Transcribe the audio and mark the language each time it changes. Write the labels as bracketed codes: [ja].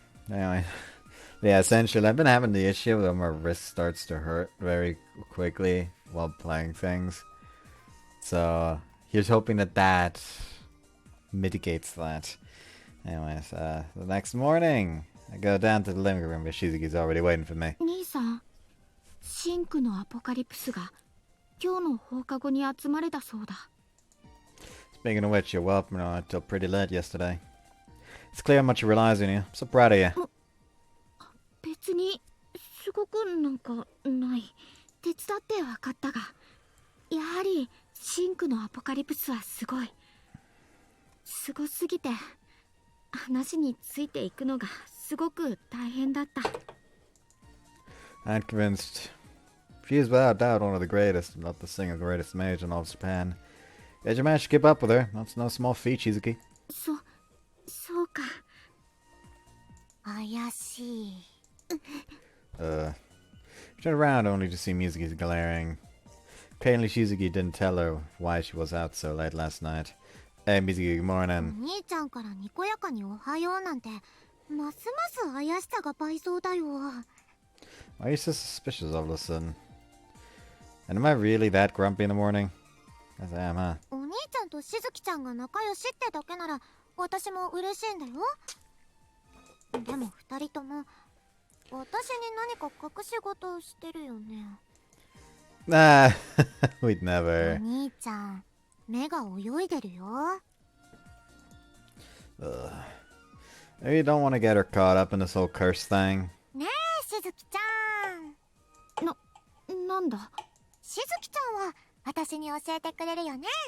[en] Anyway, yeah, essentially, I've been having the issue that my wrist starts to hurt very quickly while playing things. So, here's hoping that that mitigates that. Anyways, the next morning, I go down to the living room, but Shizuki's already waiting for me. [ja] 兄さん、シンクのアポカリプスが今日の放課後に集まれたそうだ。 [en] Speaking of which, you're welcome until pretty late yesterday. It's clear how much he relies on you. I'm so proud of you. [ja] 別にすごくなんかない。手伝って分かったが、やはりシンクのアポカリプスはすごい。すごすぎて話についていくのがすごく大変だった。 [en] I'm convinced. She is without doubt one of the greatest, if not the single greatest mage in all of Japan. Yet you managed to keep up with her. That's no small feat, Shizuki. [ja] そうか。怪しい。 [en] She turned around only to see Mizuki's glaring. Apparently Shizuki didn't tell her why she was out so late last night. Hey Mizuki, good morning. [ja] お兄ちゃんからにこやかにおはようなんて、ますます怪しさが倍増だよ。 [en] Why are you so suspicious all of a sudden? And am I really that grumpy in the morning? Yes, I am, huh? [ja] お兄ちゃんとしずきちゃんが仲良しってだけなら私も嬉しいんだよ。でも二人とも私に何か隠し事をしてるよね。 [en] Nah, we'd [ja] お [en] never. [ja] 兄ちゃん、目が泳いでるよ。 [en] Maybe you don't want to get her caught up in this whole curse thing. [ja] ねえ、しずきちゃん。なんだ。しずきちゃんは私に教えてくれるよね。